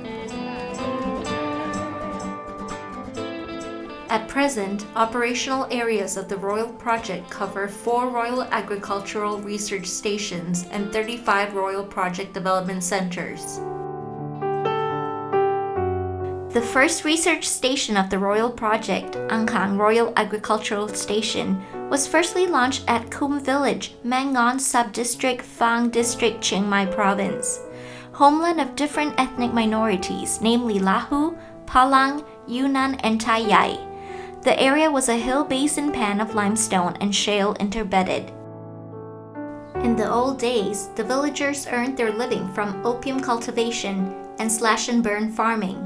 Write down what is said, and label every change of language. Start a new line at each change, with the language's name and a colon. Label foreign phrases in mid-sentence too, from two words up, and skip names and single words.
English: At present, operational areas of the Royal Project cover 4 Royal Agricultural Research Stations and 35 Royal Project Development Centers. The first research station of the Royal Project, Angkhang Royal Agricultural Station, was firstly launched at Kum Village, Mae Ngon Sub-district, Fang district, Chiang Mai Province, homeland of different ethnic minorities, namely Lahu, Palang, Yunnan, and Tai Yai. The area was a hill basin pan of limestone and shale interbedded. In the old days, the villagers earned their living from opium cultivation and slash-and-burn farming.